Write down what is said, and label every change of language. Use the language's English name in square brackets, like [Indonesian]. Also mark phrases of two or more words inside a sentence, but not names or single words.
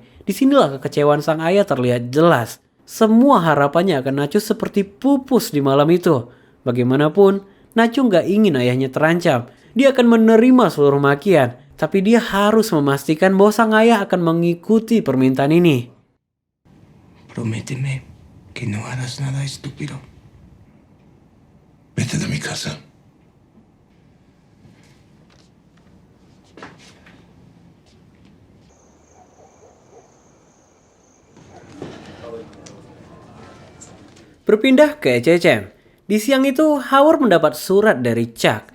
[Indonesian] Disinilah kekecewaan sang ayah terlihat jelas. Semua harapannya akan Nacho seperti pupus di malam itu. Bagaimanapun, Nacho nggak ingin ayahnya terancam. Dia akan menerima seluruh makian, tapi dia harus memastikan bahwa sang ayah akan mengikuti permintaan ini. [Spanish] Prométeme que no harás nada estúpido. Vete de mi casa. [Indonesian] Berpindah ke ECCM. Di siang itu, Howard mendapat surat dari Chuck.